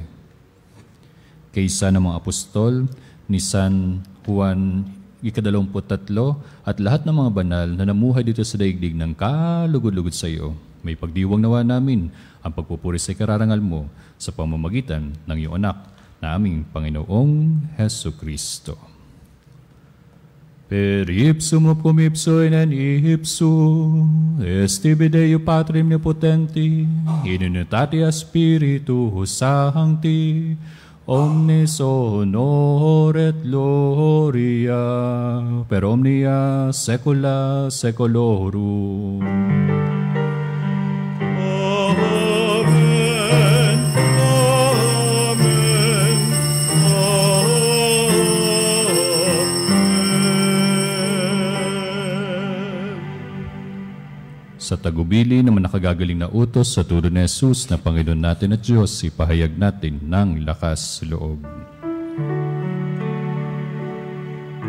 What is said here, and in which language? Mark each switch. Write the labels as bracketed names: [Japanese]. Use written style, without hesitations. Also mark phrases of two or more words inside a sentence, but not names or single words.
[Filipino] Kaysa ng mga apostol ni San Juan ika-23 at lahat ng mga banal na namuhay dito sa daigdig ng kalugod-lugod sa iyo. May pagdiwang nawa namin ang pagpupuri sa ikararangal mo sa pamamagitan ng iyong anak na aming Panginoong Hesu Kristo. [Latin] Per ipsum cum ipso in ipso, estibi Deo Patri omnipotenti, in unitatia Spiritus Sancti, omnis honor et gloria, per omnia saecula saeculorum. Amen. Amen. [Filipino] Sa tagubili ng nakagagaling na utos sa turo ni Jesus na Panginoon natin at Diyos, ipahayag natin ng lakas loob.